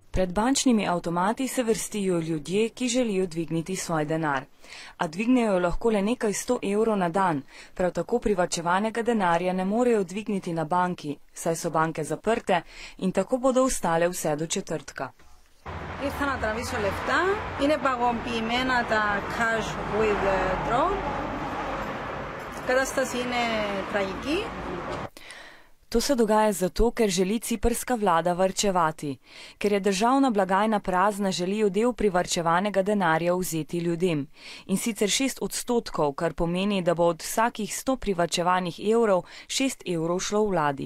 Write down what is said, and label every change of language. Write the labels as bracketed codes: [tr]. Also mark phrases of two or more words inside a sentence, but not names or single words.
[sl] Pred bančnimi avtomati se vrstijo ljudje, ki želijo dvigniti svoj denar. A dvignejo lahko le nekaj 100 evrov na dan, prav tako privarčevanega denarja ne morejo dvigniti na banki, saj so banke zaprte in tako bodo ostale vse do četrtka. [el] Ήρθα να τραβήσω λεφτά, είναι παγωποιημένα τα [en] cash withdraw. [el] Η κατάσταση είναι τραγική. [sl] To se dogaja zato, ker želi ciprska vlada varčevati. Ker je državna blagajna prazna, želijo del privarčevanega denarja vzeti ljudem. In sicer 6%, kar pomeni, da bo od vsakih 100 privarčevanih evrov 6 evrov šlo vladi.